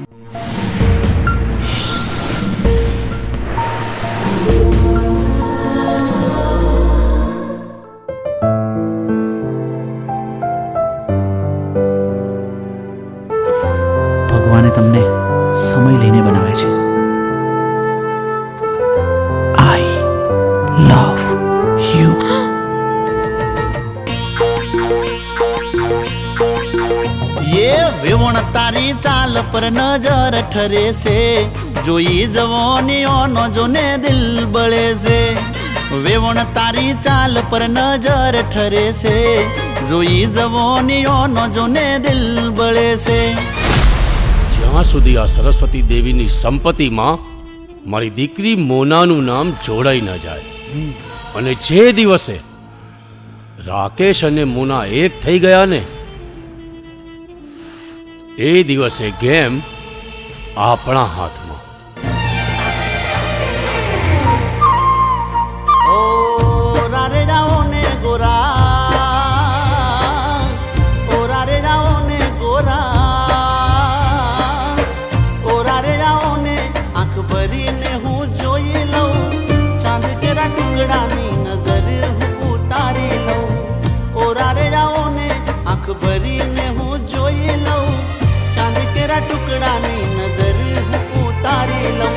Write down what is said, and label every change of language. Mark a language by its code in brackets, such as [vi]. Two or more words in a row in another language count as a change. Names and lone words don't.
[gu] ભગવાને તમને સમય લઈને બનાવે છે. [en] I love you. [mwr] ये विवण तारी चाल पर नजर ठरे से जोई जवानियों जोने दिल बड़े से. विवण तारी चाल पर नजर ठरे से जोई जवानियों जोने दिल बड़े से. [gu] જ્યાં સુધી આ સરસ્વતી દેવીની સંપત્તિમાં મારી દીકરી મોનાનું નામ જોડાઈ ન જાય અને જે દિવસે રાકેશ અને મોના એક થઈ ગયા ને એ દિવસે ગેમ આપણા હાથમાં. ઓ રારે જાઓ ને ગોરા, ઓ રારે જાઓ ને ગોરા, ઓ રારે જાઓ ને આંખ ભરીને હું જોઈ લઉં ચાંદ કેરા ટુકડાની નજર હું ઉતારી લઉં. ઓ રારે જાઓ ને આંખ ભરીને હું જોઈ લઉં ચાંદ કેરા ટુકડાની નજર હું ઉતારી લઉં.